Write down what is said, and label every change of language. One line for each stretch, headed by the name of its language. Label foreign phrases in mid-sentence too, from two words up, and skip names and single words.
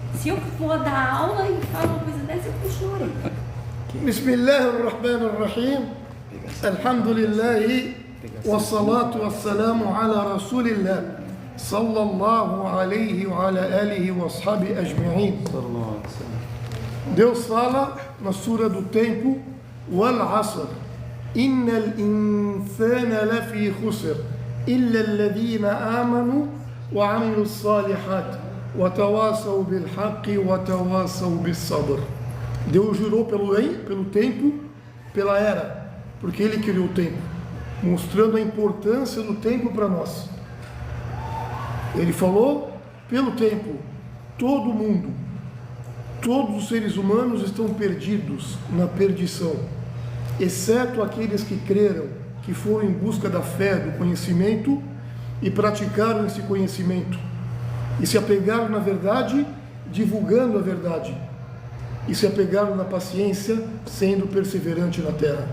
Portuguese: Se eu for dar aula e falo uma coisa dessa, eu choro.
Arabic: بسم الله الرحمن الرحيم. Alhamdulillah. والصلاة والسلام على رسول الله. صلى الله عليه وعلى آله وأصحابه أجمعين.
Portuguese: Deus fala na Sura do Tempo,
Arabic: والعصر. إن الإنسان لفي خسر. إلا الذين آمنوا وعملوا الصالحات. وتواصوا بالحق وتواصوا بالصبر.
Portuguese: Deus jurou pelo tempo, pela era, porque Ele criou o tempo, mostrando a importância do tempo para nós. Ele falou, pelo tempo, todo mundo, todos os seres humanos estão perdidos na perdição, exceto aqueles que creram, que foram em busca da fé, do conhecimento e praticaram esse conhecimento, e se apegaram na verdade, divulgando a verdade, e se apegaram na paciência, sendo perseverante na terra.